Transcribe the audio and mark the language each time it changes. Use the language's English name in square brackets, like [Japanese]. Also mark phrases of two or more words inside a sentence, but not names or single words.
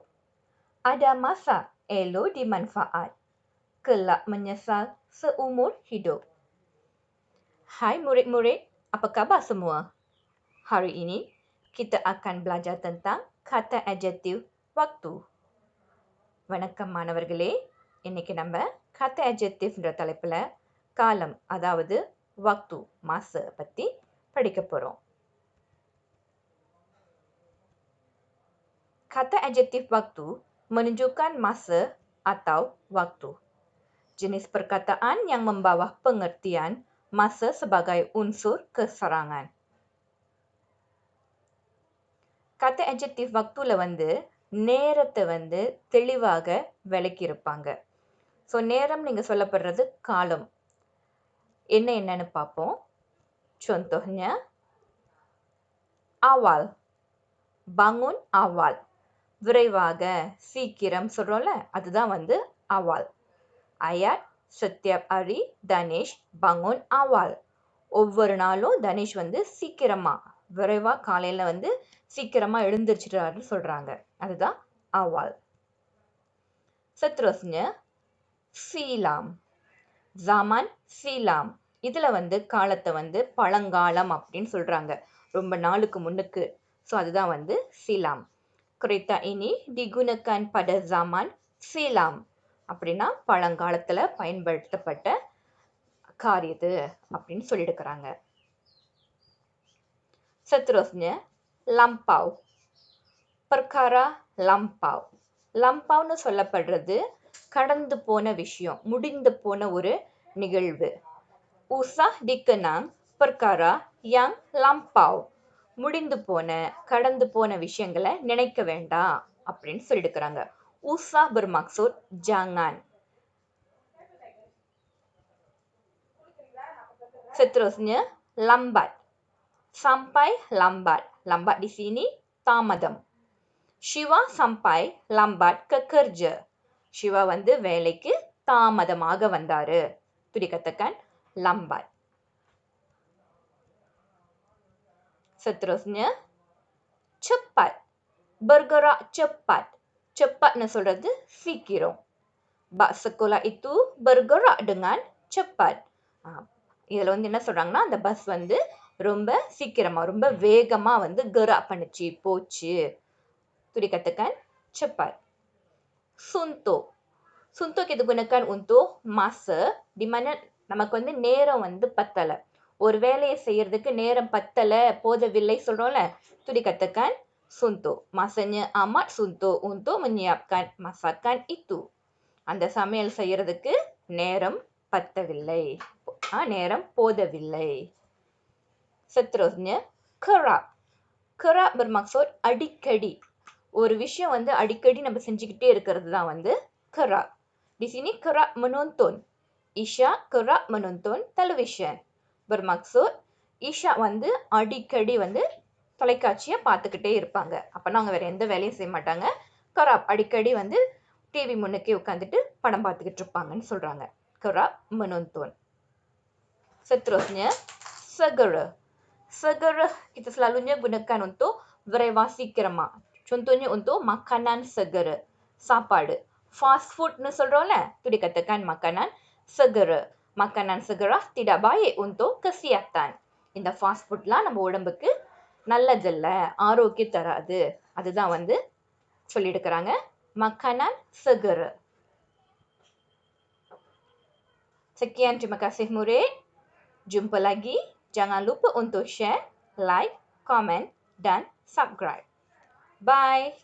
[Malay] Ada masa elo dimanfaat, kelak menyesal seumur hidup. Hai murid-murid, apa khabar semua? Hari ini, kita akan belajar tentang kata adjektif waktu. [Tamil] வணக்கம் மாணவர்களே, இன்னைக்கு நம்ம கத்த adjectiveன்ற தலைப்புல காலம், அதாவது [Malay] waktu, masa [Tamil] பத்தி படிக்க போறோம். [Malay] Kata adjektif waktu menunjukkan masa atau waktu. Jenis perkataan yang membawa pengertian masa sebagai unsur keserangan. Kata adjektif waktu [Tamil] ல நேரத்தை தெளிவாக விளக்கியிருப்பாங்க. ஸோ நேரம் நீங்க சொல்லப்படுறது காலம். என்னன்னு பார்ப்போம். [Malay] Contohnya, awal. Bangun awal. [Tamil] விரைவாக, சீக்கிரம் சொல்றோம்ல, அதுதான் awal. [Malay] Ayat, setiap hari Danish bangun awal. [Tamil] ஒவ்வொரு நாளும் தனிஷ் சீக்கிரமா, விரைவா காலையில சீக்கிரமா எழுந்திருச்சிட்டாருன்னு சொல்றாங்க. அதுதான் awal. [Malay] Seterusnya, silam. Zaman silam. [Tamil] இதுல காலத்தை பழங்காலம் அப்படின்னு சொல்றாங்க. ரொம்ப நாளுக்கு முன்னுக்கு. ஸோ அதுதான் silam. [Malay] Kereta ini digunakan pada zaman silam. [Tamil] அப்படின்னா பழங்காலத்துல பயன்படுத்தப்பட்ட கார் இது அப்படின்னு சொல்லிடுக்கிறாங்க. [Malay] Seterusnya, lampau. Perkara lampau. [Tamil] lampauன்னு சொல்லப்படுறது கடந்து போன விஷயம், முடிந்து போன ஒரு நிகழ்வு. [Malay] Usah dikenang perkara yang lampau. [Tamil] முடிந்து போன, கடந்து போன விஷயங்களை நினைக்க வேண்டாம் அப்படின்னு சொல்லிடுக்கிறாங்க. [Malay] Usah bermaksud jangan. Seterusnya, lambat. Sampai lambat. Lambat di sini தாமதம். Shiva sampai lambat ke kerja. [Tamil] Shiva வேலைக்கு தாமதமாக வந்தாரு. [Malay] itu dikatakan lambat. Seterusnya, cepat. Bergerak cepat. Cepatnya சொல்றது சீக்கிரம். Bak sekolah itu bergerak dengan cepat. [Tamil] இதுல என்ன சொல்றாங்கன்னா, அந்த பஸ் ரொம்ப சீக்கிரமா, ரொம்ப வேகமா gerak பண்ணுச்சு, போச்சு. [Malay] itu dikatakan cepat. Suntuk. Suntuk kita gunakan untuk masa di mana [Tamil] நமக்கு நேரம் பத்தல. ஒரு வேலையை செய்யறதுக்கு நேரம் பத்தல, போதவில்லை சொல்றோம்ல, [Malay] itu dikatakan suntuk. Masanya amat suntuk untuk menyiapkan masakan itu. [Tamil] அந்த சமையல் செய்யறதுக்கு நேரம் பத்தவில்லை. நேரம் போதவில்லை. [Malay] Seterusnya, kerap. Kerap bermaksud [Tamil] அடிக்கடி. ஒரு விஷயம் அடிக்கடி நம்ம செஞ்சுக்கிட்டே இருக்கிறது தான் kerap. [Malay] Di sini kerap menonton. Isha kerap menonton television. [Tamil] Bermaksud ஈஷா அடிக்கடி தொலைக்காட்சியை பார்த்துக்கிட்டே இருப்பாங்க. அப்பனா அவங்க வேற எந்த வேலையும் செய்ய மாட்டாங்க. kerap அடிக்கடி டிவி முன்னுக்கே உட்காந்துட்டு படம் பார்த்துக்கிட்டு இருப்பாங்கன்னு சொல்றாங்க. [Malay] kerap menonton. Seterusnya, segera. Segera kita selalunya gunakan untuk [Tamil] விரைவா சீக்கிரமா. [Malay] Contohnya untuk makanan segera. [Tamil] சாப்பாடு. [English] Fast food [Tamil] ன்னு சொல்றோம்ல, [Malay] itu dikatakan makanan segera. Makanan segera tidak baik untuk kesihatan. [Tamil] இந்த [English] fast food [Tamil] லாம் நம்ம உடம்புக்கு நல்லதில்ல, ஆரோக்கியம் தராது. அதுதான் சொல்லிடுக்கிறாங்க. [Malay] Makanan segera. Sekian, terima kasih murid. Jumpa lagi. Jangan lupa untuk [English] share, like, [Malay] komen dan subscribe. Bye.